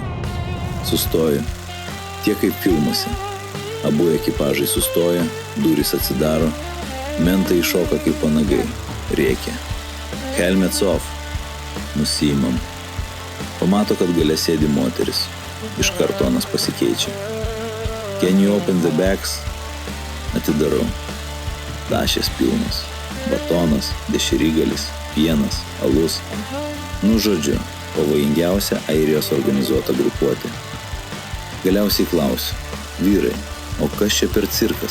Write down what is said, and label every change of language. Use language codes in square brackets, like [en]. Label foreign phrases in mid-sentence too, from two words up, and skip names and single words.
[lt] Sustoju, tiek kaip filmuose. Abu ekipažai sustoja, durys atsidaro, mentai iššoka kaip panagai, rėkia. [en] Helmets off. Nusiimam. [lt] Pamato, kad gale sėdi moteris. Iš karto tonas pasikeičia. [en] Can you open the bags? [lt] Atidarau. Tašės pilnos. Batonas, dešrygalis, pienas, alus. Nu žodžiu, pavojingiausia Airijos organizuota grupuotė. Galiausiai klausiu, vyrai, o kas čia per cirkas?